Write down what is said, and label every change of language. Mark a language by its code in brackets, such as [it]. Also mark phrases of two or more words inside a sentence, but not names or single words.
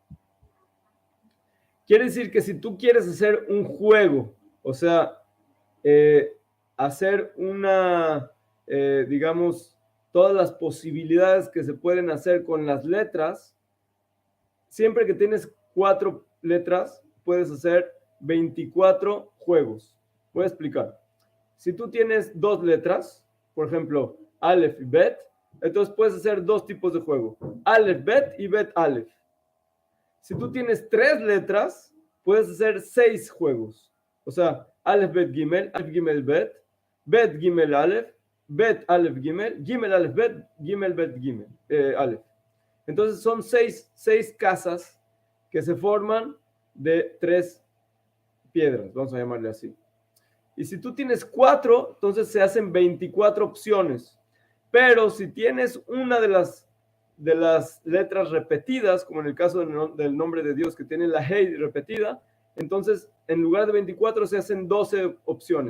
[es] Quiere decir que si tú quieres hacer un juego, o sea, hacer digamos, todas las posibilidades que se pueden hacer con las letras, siempre que tienes 4 letras, puedes hacer 24 juegos. Voy a explicar. Si tú tienes 2 letras, por ejemplo, Aleph y Bet, entonces puedes hacer 2 tipos de juego. Aleph, Bet y Bet, Aleph. Si tú tienes 3 letras, puedes hacer 6 juegos. O sea, Aleph, Bet, Gimel, Aleph, Gimel, Bet, Bet, Gimel, Aleph, Bet, Aleph, Gimel, Gimel, Aleph, Bet, Gimel, Bet, Gimel, Aleph. Entonces son 6 casas que se forman de 3 piedras, vamos a llamarle así. Y si tú tienes 4, entonces se hacen 24 opciones. Pero si tienes una de las letras repetidas, como en el caso del nombre de Dios que tiene la Hei repetida, entonces en lugar de 24 se hacen 12 opciones.